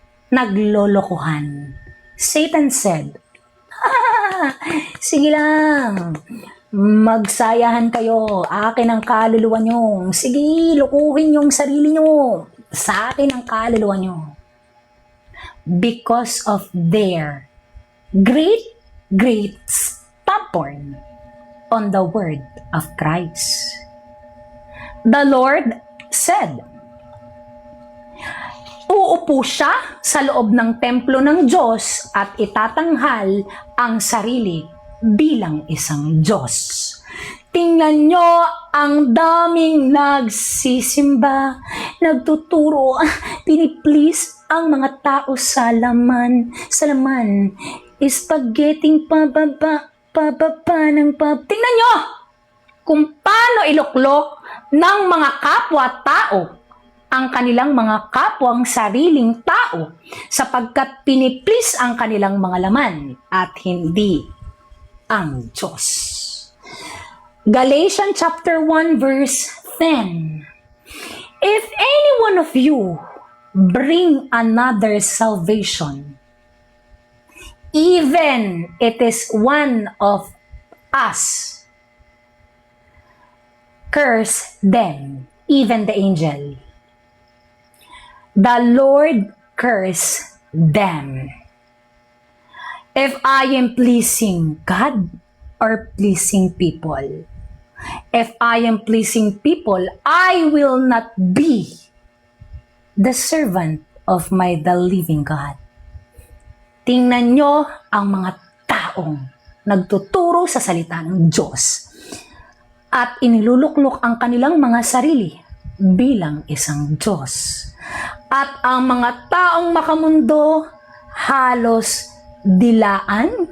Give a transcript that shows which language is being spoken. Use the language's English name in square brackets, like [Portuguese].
[Filipino] Naglolokohan. [English] Satan said, [Filipino] sige lang, magsayahan kayo. Akin ang kaluluwa nyo. Sige, lukuhin yung sarili nyo. Sa akin ang kaluluwa nyo. [English] Because of their great stubborn on the word of Christ. The Lord said, [Filipino] uupo siya sa loob ng templo ng Diyos at itatanghal ang sarili bilang isang Diyos. Tingnan nyo, ang daming nagsisimba, nagtuturo, piniplease ang mga tao sa laman. Spaghetting pababa ng pab. Tingnan nyo kung paano iluklok ng mga kapwa-tao ang kanilang mga kapwang sariling tao sapagkat piniplease ang kanilang mga laman at hindi ang Diyos. [English] Galatians chapter 1 verse 10. If any one of you bring another salvation, even it is one of us, curse them, even the angel. The Lord curse them. If I am pleasing God or pleasing people, if I am pleasing people, I will not be the servant of the living God. [Filipino] Tingnan nyo ang mga taong nagtuturo sa salita ng Diyos at iniluluklok ang kanilang mga sarili bilang isang Diyos. At ang mga taong makamundo halos dilaan,